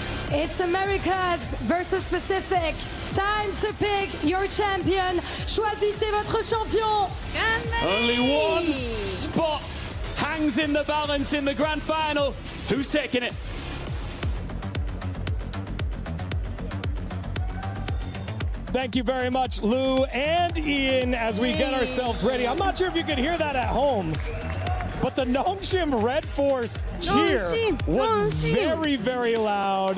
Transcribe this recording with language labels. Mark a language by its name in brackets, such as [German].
[English] It's Americas versus Pacific. Time to pick your champion. [French] Choisissez votre champion. [English] Only one spot hangs in the balance in the grand final. Who's taking it? Thank you very much, Lou and Ian, as we get ourselves ready. I'm not sure if you could hear that at home, but the Nongshim Red Force cheer was very, very loud.